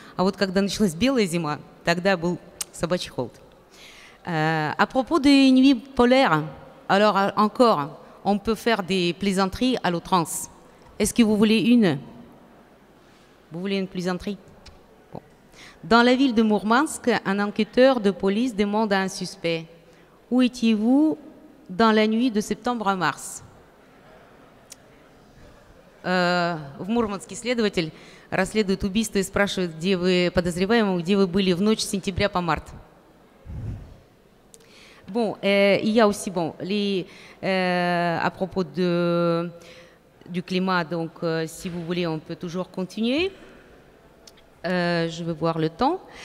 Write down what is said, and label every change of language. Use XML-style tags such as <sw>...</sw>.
<ru>А вот когда началась белая зима, тогда был собачий холод.</ru> <fr>À propos des nuits polaires, alors encore, on peut faire des plaisanteries à l'outrance. Est-ce que vous voulez une? Vous voulez une plaisanterie? Bon. Dans la ville de Mourmansk, un enquêteur de police demande à un suspect: où étiez-vous dans la nuit de septembre à mars?</fr> <ru>В Мурманске следователь расследует убийство и спрашивает, где вы, подозреваемого, где вы были в ночь с сентября по март.</ru> <fr>Bon, il y a aussi, bon, à propos du climat, donc si vous voulez, on peut toujours continuer. Je vais voir le temps.</fr>